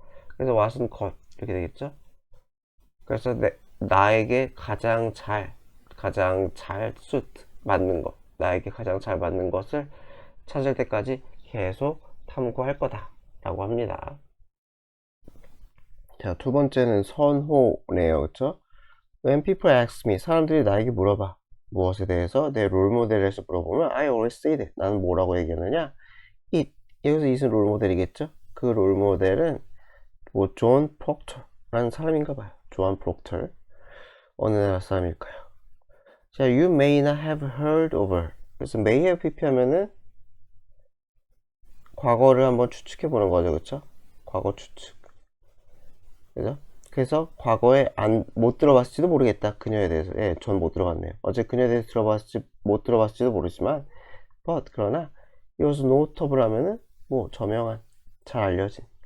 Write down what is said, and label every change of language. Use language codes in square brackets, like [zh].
[ko] 그래서 what은 것 이렇게 되겠죠. 그래서 나에게 가장 잘 suit, 맞는 것, 나에게 가장 잘 맞는 것을 찾을 때까지 계속 탐구할 거다 라고 합니다. 자, 두 번째는 선호네요. 그쵸? [en] When people ask me, [ko] 사람들이 나에게 물어봐. 무엇에 대해서? 내 롤모델에서 물어보면 [en] I always say that. [ko] 나는 뭐라고 얘기하느냐? [en] it. [ko] 여기서 it은 롤모델이겠죠? 그 롤모델은 뭐 존 프록터라는 사람인가 봐요. 존 프록터. 어느 나라 사람일까요? [en] 자, you may not have heard of her. [ko] 그래서 may have pp하면은 과거를 한번 추측해 보는 거죠. 그쵸? 과거 추측. 그죠? 그래서 과거에 못 들어봤을지도 모르겠다. 그녀에 대해서. 예, 전 못 들어봤네요. 어제 그녀에 대해서 못 들어봤을지도 모르지만, but, 그러나, 이것은 notable 하면은, 뭐, 저명한, 잘 알려진.